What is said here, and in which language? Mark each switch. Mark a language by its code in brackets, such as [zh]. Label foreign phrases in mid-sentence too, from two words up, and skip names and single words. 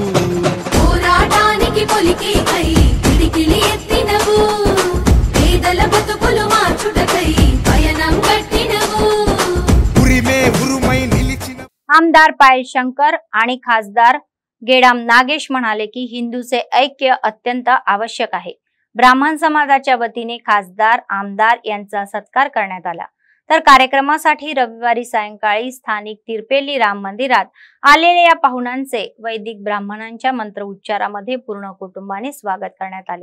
[te] పోరాటానికి పొలికే కై పిడికిలి ఎత్తినవు పేదల బ్రతుకులు మార్చుటకై పయనం గట్టినవు ఉరిమే ఉరుమై నిలిచిన [mr] आमदार पायल शंकर आणि खासदार गेडाम नागेश म्हणाले की हिंदूचे ऐक्य अत्यंत आवश्यक आहे. ब्राह्मण समाजाच्या वतीने खासदार आमदार यांचा सत्कार करण्यात आला. तर कार्यक्रमासाठी रविवारी सायंकाळी स्थानिक तिरपेली राम मंदिरात आलेल्या या पाहुण्यांचे वैदिक ब्राह्मणांच्या मंत्र उच्चारामध्ये पूर्ण कुटुंबाने स्वागत करण्यात आले.